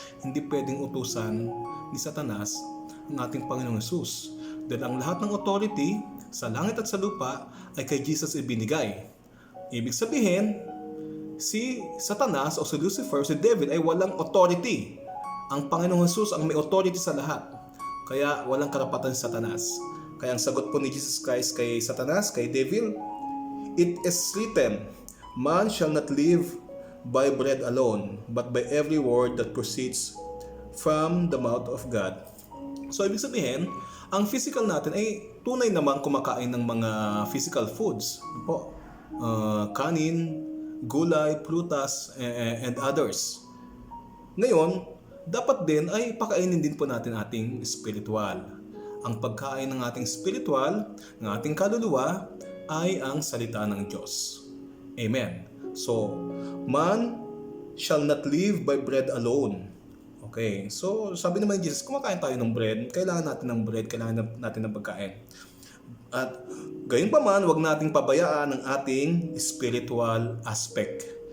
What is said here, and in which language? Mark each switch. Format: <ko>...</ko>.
<tl>Hindi pwedeng utusan ni Satanas ang ating Panginoong Jesus. Dahil ang lahat ng authority sa langit at sa lupa ay kay Jesus ibinigay. Ibig sabihin, si Satanas o si Lucifer, si Devil ay walang authority. Ang Panginoong Jesus ang may authority sa lahat. Kaya walang karapatan si Satanas.</tl> <en>Kaya ang sagot po ni Jesus Christ kay Satanas, kay Devil, "It is written, man shall not live by bread alone, but by every word that proceeds from the mouth of God."</en> <tl>So, ibig sabihin, ang physical natin ay tunay naman kumakain ng mga physical foods. Po, kanin, gulay, prutas, and others. Ngayon, dapat din ay pakainin din po natin ating spiritual. Ang pagkain ng ating spiritual, ng ating kaluluwa, ay ang salita ng Diyos. Amen.</tl> <en>So, man shall not live by bread alone.</en> <tl>Okay, so sabi naman ni Jesus, kumakain tayo ng bread, kailangan natin ng bread, kailangan natin ng pagkain. At gayon pa man, huwag nating pabayaan ang ating spiritual aspect.</tl>